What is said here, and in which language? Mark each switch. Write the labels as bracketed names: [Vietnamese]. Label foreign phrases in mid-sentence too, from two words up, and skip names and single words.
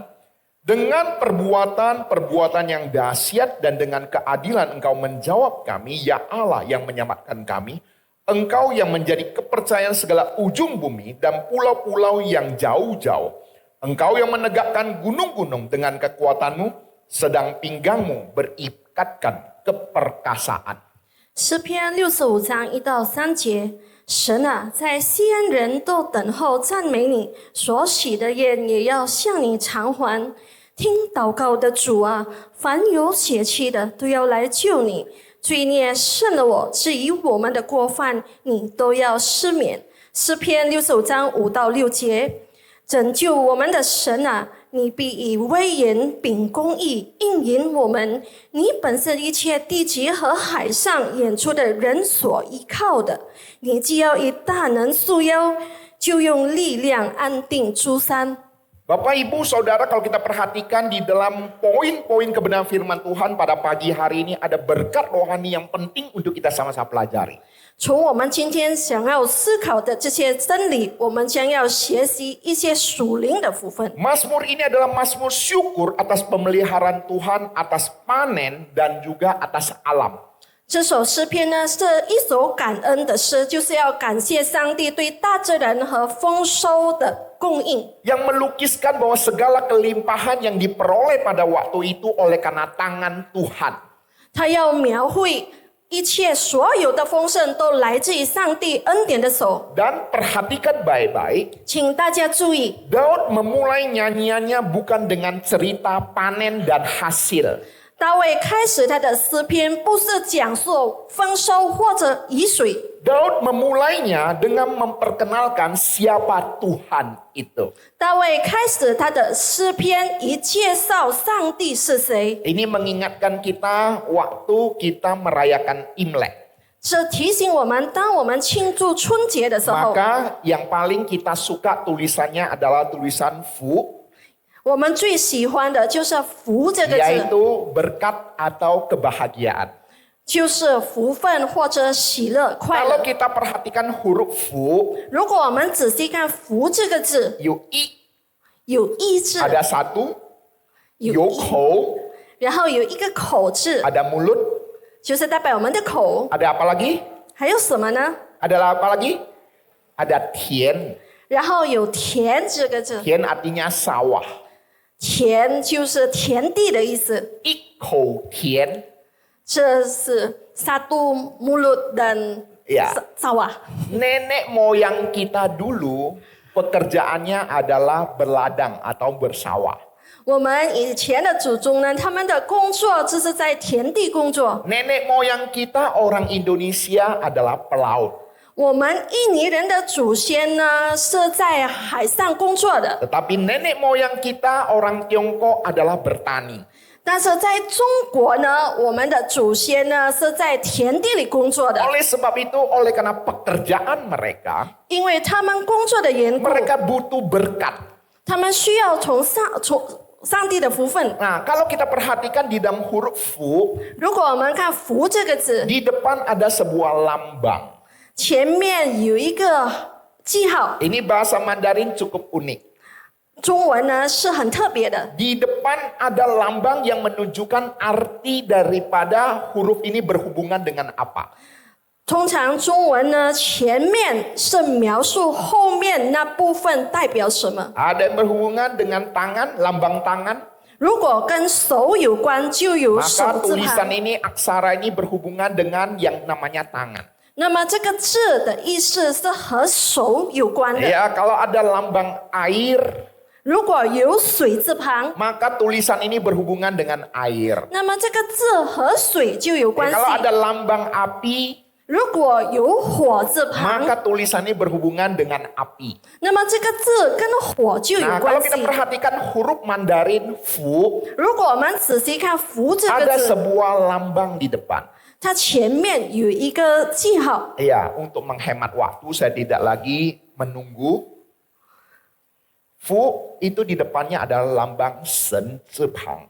[Indonesian] Dengan perbuatan-perbuatan yang dahsyat dan dengan keadilan engkau menjawab kami, ya Allah yang menyelamatkan kami. Engkau yang menjadi kepercayaan segala ujung bumi dan pulau-pulau yang jauh-jauh. Engkau yang menegakkan gunung-gunung dengan kekuatanmu, sedang pinggangmu berikatkan keperkasaan. [Chinese] 诗篇65章1到3节，神啊，在西安人都等候赞美你，所许的愿也要向你偿还。听祷告的主啊，凡有血气的都要来救你。罪孽胜了我，至于我们的过犯，你都要赦免。诗篇65章5到6节，拯救我们的神啊，你必以威严秉公义应允我们。你本是一切地级和海上演出的人所依靠的。你既要以大能束腰，就用力量安定诸山。 [Indonesian] Bapak Ibu Saudara, kalau kita perhatikan di dalam poin-poin kebenaran firman Tuhan pada pagi hari ini ada berkat rohani yang penting untuk kita sama-sama pelajari. [Chinese] 从我们今天想要思考的这些真理，我们将要学习一些属灵的部分。 [Indonesian] Mazmur ini adalah Mazmur syukur atas pemeliharaan Tuhan, atas panen dan juga atas alam. [Chinese] 这首诗篇呢，是一首感恩的诗，就是要感谢上帝对大自然和丰收的供应。 [Indonesian] Yang melukiskan bahwa segala kelimpahan yang diperoleh pada waktu itu oleh karena tangan Tuhan. [Chinese] 他要描绘一切所有的丰盛都来自于上帝恩典的手。 [Indonesian] Dan perhatikan baik-baik, [Chinese] 请大家注意， [Indonesian] Daud memulai nyanyiannya bukan dengan cerita panen dan hasil. [Chinese] 大卫开始他的诗篇，不是讲述丰收或者雨水。 [Indonesian] Daud memulainya dengan memperkenalkan siapa Tuhan itu. [Chinese] 大卫开始他的诗篇，以介绍上帝是谁。 [Indonesian] Ini mengingatkan kita waktu kita merayakan Imlek. [Chinese] 这提醒我们，当我们庆祝春节的时候， [Indonesian] Maka yang paling kita suka tulisannya adalah tulisan Fu, [Chinese] 我们最喜欢的就是福这个字， [Indonesian] yaitu berkat atau kebahagiaan. [Chinese] 就是福分或者喜乐、快 [Indonesian] Kalau [Chinese] 乐。 [Indonesian] kita perhatikan huruf Fu, [Chinese] 如果我们仔细看福这个字，有一有一字， [Indonesian] ada satu, [Chinese] 有有一，口, 然后有一个口字， [Indonesian] ada mulut, [Chinese] 就是代表我们的口。 [Indonesian] ada apa lagi? [Chinese] 还有什么呢？ [Indonesian] Ada apa lagi? Ada tian. [Chinese] 然后有田这个字， [Indonesian] Tian artinya sawah. [Chinese] 田就是田地的意思。 [Indonesian] Iko tian. [Chinese] 这是 [Indonesian] satu mulut dan Ya. sawah. Nenek moyang kita dulu pekerjaannya adalah berladang atau bersawah. [Chinese] 我们以前的祖宗呢，他们的工作就是在田地工作。 [Indonesian] Nenek moyang kita orang Indonesia adalah pelaut. [Chinese] 我们印尼人的祖先呢是在海上工作的， [Indonesian] Tetapi nenek moyang kita orang Tiongkok adalah bertani. [Chinese] 但是在中国呢，我们的祖先呢是在田地里工作的。 [Indonesian] Oleh sebab itu, oleh karena pekerjaan mereka, [Chinese] 因为他们工作的缘故， [Indonesian] mereka butuh berkat. [Chinese] 他们需要从上帝的福分。 [Indonesian] Nah, kalau kita perhatikan di dalam huruf Fu, [Chinese] 如果我们看福这个字， [Indonesian] di depan ada sebuah lambang. [Chinese] 前面有一个记号， [Indonesian] Ini bahasa Mandarin cukup unik. [Chinese] 中文呢是很特别的。 [Indonesian] Di depan ada lambang yang menunjukkan arti daripada huruf ini berhubungan dengan apa. [Chinese] 通常中文呢前面是描述后面那部分代表什么。 [Indonesian] Ada yang berhubungan dengan tangan, lambang tangan. [Chinese] 如果跟手有关，就有手 [Indonesian] Maka [Chinese] 字 [Indonesian] tulisan [Chinese] 旁。 [Indonesian] ini, aksara ini berhubungan dengan yang namanya tangan. [Chinese] 那么这个字的意思是和手有关的。 [Indonesian] Ya, kalau ada lambang air, [Chinese] 如果有水字旁， [Indonesian] maka tulisan ini berhubungan dengan air. [Chinese] 那么这个字和水就有关 [Indonesian] Ya, [Chinese] 系。 [Indonesian] kalau ada lambang api, [Chinese] 如果有火字旁， [Indonesian] maka tulisan ini berhubungan dengan api. [Chinese] 那么这个字跟火就有 [Indonesian] Nah, [Chinese] 关 [Indonesian] kalau [Chinese] 系 [Indonesian] kita。perhatikan huruf Mandarin Fu, [Chinese] 如果我们仔细看福这 [Indonesian] ada [Chinese] 个字， [Indonesian] sebuah lambang di depan. [Chinese] 它前面有一个记号。 [Indonesian] Ya, untuk menghemat waktu saya tidak lagi menunggu. Fu itu di depannya adalah lambang Shen Zipang.